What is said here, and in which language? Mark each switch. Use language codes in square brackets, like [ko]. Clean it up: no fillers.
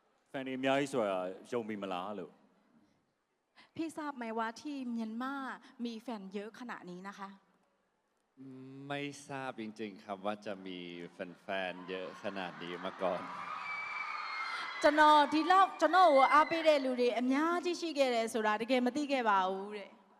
[my] Fan တွေအများကြီးဆိုတာယုံပြီမလားလို့ [th] พี่ทราบไหมว่าที่เมียนมามีแฟนเยอะขนาดนี้นะคะ ไม่ทราบจริงๆครับว่าจะมีแฟนๆเยอะขนาดนี้มาก่อน [my] ကျွန်တော်ဒီလောက်ကျွန်တော်ကိုအားပေးတဲ့လူတွေအများကြီးရှိခဲ့တယ်ဆိုတာတကယ်မသိခဲ့ပါဘူးတဲ့